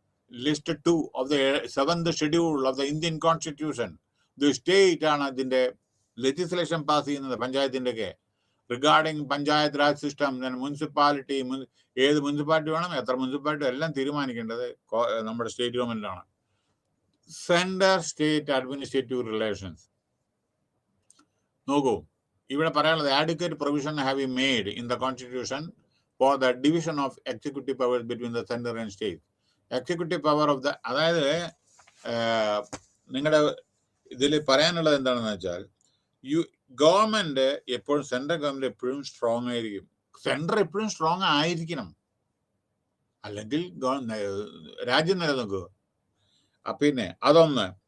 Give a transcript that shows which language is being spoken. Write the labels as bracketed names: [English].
[English] List 2 of the 7th schedule of the Indian constitution. [Malayalam] The state ആണ് ഇതിന്റെ legislation pass ചെയ്യുന്നത് പഞ്ചായത്തിന്റെ ഒക്കെ. Regarding panchayat Raj system, municipality, ഏത് മുനിസിപ്പാലിറ്റി വേണം, എത്ര മുനിസിപ്പാലിറ്റി എല്ലാം തീരുമാനിക്കേണ്ടത് നമ്മുടെ സ്റ്റേറ്റ് ഗവൺമെന്റാണ്. [English] central state administrative relations [Malayalam] നോക്കൂ, ഇവിടെ പറയാനുള്ളത് [English] adequate provision have been made in the constitution for the division of executive powers between the center and state. Executive power of the, [Malayalam] അതായത് നിങ്ങളുടെ ഇതിൽ പറയാനുള്ളത് എന്താണെന്ന് വെച്ചാൽ, ഗവൺമെന്റ് എപ്പോഴും, സെൻട്രൽ ഗവൺമെന്റ് എപ്പോഴും സ്ട്രോങ് ആയിരിക്കും. സെൻട്രൽ എപ്പോഴും സ്ട്രോങ് ആയിരിക്കണം, അല്ലെങ്കിൽ രാജ്യം നിലനിൽക്കുക. പിന്നെ അതൊന്ന്.